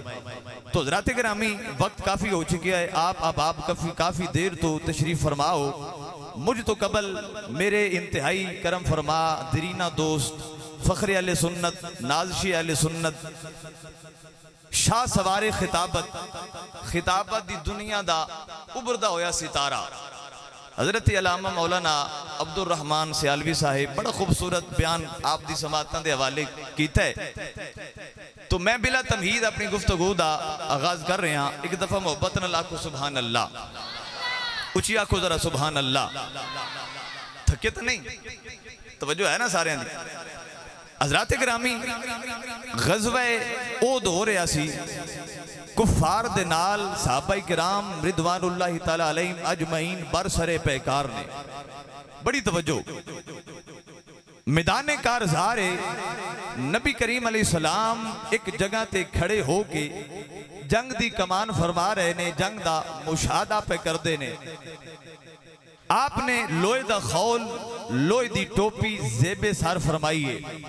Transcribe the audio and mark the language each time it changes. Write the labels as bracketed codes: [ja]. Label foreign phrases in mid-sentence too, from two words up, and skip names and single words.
[ur] تو حضرات گرامی، وقت کافی ہو چکا ہے۔ آپ کافی دیر تو تشریف فرماؤ. [pa] مجھ تو قبل میرے انتہائی کرم فرما دیرینہ دوست فخر اہل سنت، نازش اہل سنت، شاہ سوار خطابت دی دنیا دا ابھردا ہویا ستارہ حضرت علامہ مولانا عبدالرحمن سیالوی صاحب بڑا خوبصورت بیان آپ دی سماعتاں دے حوالے کیتا ہے. تو میں بلا تمہید اپنی گفتگو دا آغاز کر رہا. اک دفعہ محبت نال آکھو [ar] سبحان الله, [pa] اچی آکھو ذرا [ar] سبحان الله. [pa] تھکے تو نہیں؟ توجہ ہے نا سارے دی? حضرات گرامی، غزوہ احد ہو رہا سی کفار دے نال صحابہ کرام [ar] رضوان الله تعالى عليهم أجمعين [pa] برسر پیکار نے. بڑی توجہ. میدان کارزار نبی کریم علیہ السلام ایک جگہ تے کھڑے ہو کے جنگ دی کمان فرما رہے نے، جنگ دا مشاہدہ پے کرتے نے. آپ نے لوہے دا خول، لوہے دی ٹوپی زیب سر فرمائی ہے.